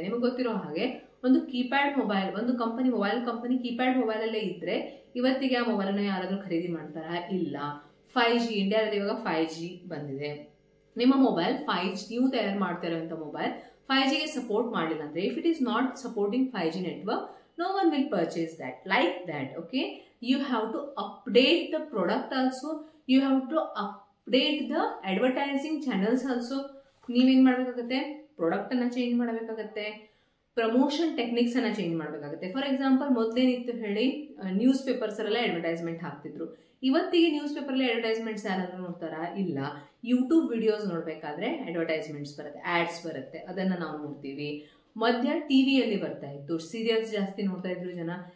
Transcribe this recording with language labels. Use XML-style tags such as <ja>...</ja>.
<kn>ನಿಮಗೆ ಗೊತ್ತಿರೋ ಹಾಗೆ ಒಂದು ಕೀಪ್ಯಾಡ್ ಮೊಬೈಲ್, ಒಂದು ಮೊಬೈಲ್ ಕಂಪನಿ ಕೀಪ್ಯಾಡ್ ಮೊಬೈಲ್ ಅಲ್ಲೇ ಇದ್ರೆ ಇವತ್ತಿಗೆ ಆ ಮೊಬೈಲ್ ಅನ್ನ ಯಾರಾದ್ರೂ ಖರೀದಿ ಮಾಡ್ತಾರಾ? ಇಲ್ಲ. 5G ಇಂಡಿಯಾದಲ್ಲಿ ಇವಾಗ 5G ಬಂದಿದೆ. ನಿಮ್ಮ ಮೊಬೈಲ್ 5G ನೀವು ತಯಾರು ಮಾಡ್ತಾ ಇರುವಂತ ಮೊಬೈಲ್ 5Gಗೆ ಸಪೋರ್ಟ್ ಮಾಡಿಲ್ಲ ಅಂದ್ರೆ,</kn> <en>If it is not supporting 5G network, no one will purchase that like that. Okay, you have to update the product also, you have to update the advertising channels also.</en> <kn>ನೀವೇನ್ ಮಾಡಬೇಕಾಗುತ್ತೆ? Product ಅನ್ನ change ಮಾಡಬೇಕಾಗುತ್ತೆ, promotion techniques ಅನ್ನ change ಮಾಡಬೇಕಾಗುತ್ತೆ. For example ಮೊದಲೇನಿತ್ತು ಹೇಳಿ, news papers ಅಲ್ಲೆಲ್ಲ advertisement ಹಾಕ್ತಿದ್ರು. ಇವತ್ತಿಗೆ ನ್ಯೂಸ್ ಪೇಪರ್ ಅಲ್ಲಿ ಅಡ್ವರ್ಟೈಸ್ಮೆಂಟ್ಸ್ ಯಾರಾದ್ರೂ ನೋಡ್ತಾರಾ? ಇಲ್ಲ. ಯೂಟ್ಯೂಬ್ ವಿಡಿಯೋಸ್ ನೋಡ್ಬೇಕಾದ್ರೆ ಅಡ್ವರ್ಟೈಸ್ಮೆಂಟ್ಸ್ ಬರುತ್ತೆ, ಆಡ್ಸ್ ಬರುತ್ತೆ, ಅದನ್ನ ನಾವು ನೋಡ್ತೀವಿ. ಮಧ್ಯ ಟಿವಿಯಲ್ಲಿ ಬರ್ತಾ ಇತ್ತು, ಸೀರಿಯಲ್ಸ್ ಜಾಸ್ತಿ ನೋಡ್ತಾ ಇದ್ರು ಜನ.</kn>